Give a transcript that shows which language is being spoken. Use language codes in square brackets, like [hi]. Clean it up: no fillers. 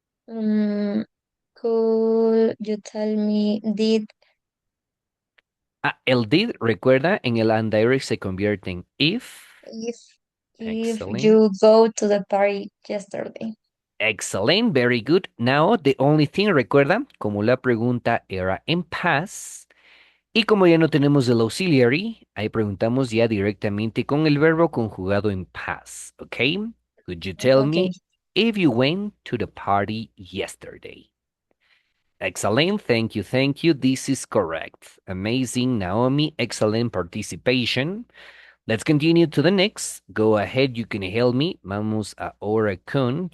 [en] Mm, could you tell me [es] Ah, el did, recuerda, en el indirect se convierte en if. [en] if if Excellent. you go to the party yesterday? Excellent. Very good. [es] Now, the only thing, recuerda, como la pregunta era en past, y como ya no tenemos el auxiliary, ahí preguntamos ya directamente con el verbo conjugado en past. [en] ¿Ok? Could you tell Okay. me if you went to the party yesterday? Excellent. Thank you. Thank you. This is correct. Amazing, Naomi. Excellent participation. Let's continue to the next. Go ahead. You can help me. [es] Vamos ahora con.